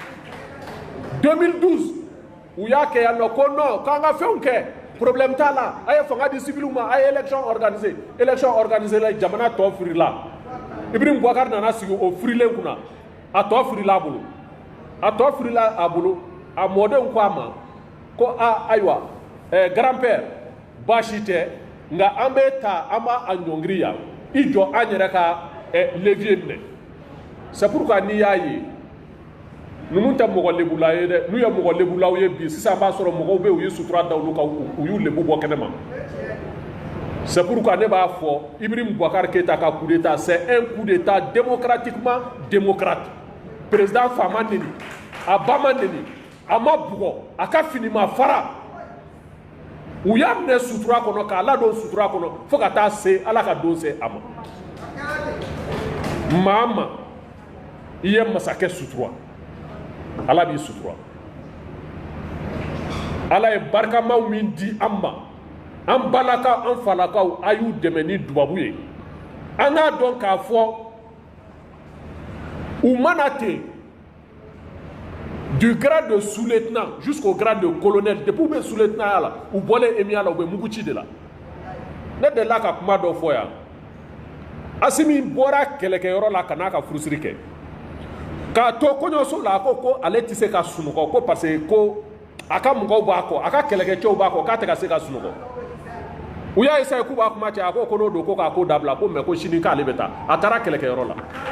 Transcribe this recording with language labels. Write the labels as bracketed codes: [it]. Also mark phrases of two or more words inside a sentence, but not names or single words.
[bm] 2012 u y'a kɛ yan nɔ ko non k'an ka fɛnw kɛ problème t'a la a ye fanga di civiliw ma a ye [fr] élection organisée [bm] la jamana tɔ firila Ibrahim Boubacar nana sigi o firilen kunna a tɔ firila a bolo a mɔdenw ko a ma ko ayiwa grand-père baasi tɛ nka an bɛ taa an b'a ɲɔngiri yan i jɔ an yɛrɛ ka levier minɛ c'est pourquoi n'i y'a ye ninnu tɛ mɔgɔ lebula ye dɛ n'u ye mɔgɔ lebulaw ye bi sisan b'a sɔrɔ mɔgɔw bɛ yen u ye sutura da olu kan u y'u lebu bɔ kɛnɛ ma [fr] c'est pourquoi [bm] ne b'a fɔ Ibrahim Boubacar Keïta ka [fr] coup d'état c'est un coup d'état démocratiquement démocrate président [bm] fa ma neni a ba ma neni a ma bugɔ a ka fini ma fara u y'a minɛ sutura kɔnɔ k'a ladon sutura kɔnɔ fo ka taa se ala ka don se a ma maa ma i ye masakɛ sutura ala b'i sutura ala ye barikamaw min di an ma an balakaw an falakaw a y'u dɛmɛ ni dubabu ye an k'a dɔn k'a fɔ u mana ten [fr] du grade de sous-lieutenant jusqu'au grade de colonel [bm] depuis u bɛ sous-lieutenant ya la u bɔlen EMIA la u bɛ mugu ci de la ne delila ka kuma dɔ fɔ yan Asimi bora kɛlɛkɛyɔrɔ la ka n'a ka furusiri kɛ k'a to kɔɲɔso la ko ale tɛ se ka sunɔgɔ ko [fr] parce que [bm] ko a ka mɔgɔw b'a kɔ a ka kɛlɛkɛcɛw b'a kɔ k'a tɛ ka se ka sunɔgɔ u y'a essayé k'u b'a kuma cɛ a ko n'o don ko k'a ko dabila ko mais ko sini k'ale bɛ taa a taara kɛlɛkɛyɔrɔ la